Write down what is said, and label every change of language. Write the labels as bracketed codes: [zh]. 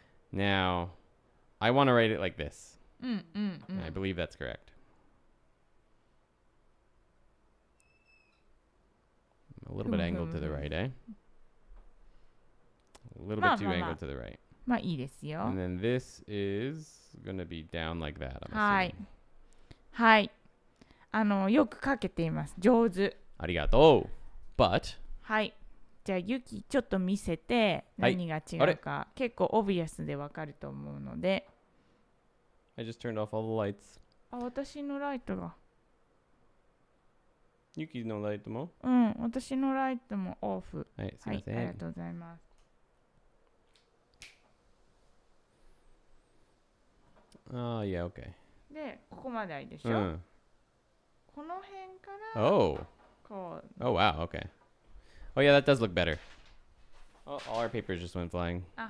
[en] Now, I want to write it like this. I believe that's correct. A little bit angled to the right, eh? A little bit too angled to the right. [ja] まあいいですよ [en] And then this is gonna be down like that. I'm [ja] はい [en] assuming. [ja] はいよく書けています上手ありがとう But はいじゃあユキちょっと見せて何が違うか、結構オビアスでわかると思うので [en] I just turned off all the lights. [ja] あ私のライトが Yuki no light も私のライトもオフはいすいません、ありがとうございます [en] yeah, okay. [ja] でここまではいいでしょ、この辺から [en] Oh [ja] こう [en] Oh wow, okay. Oh yeah, that does look better. Oh, all our papers just went flying.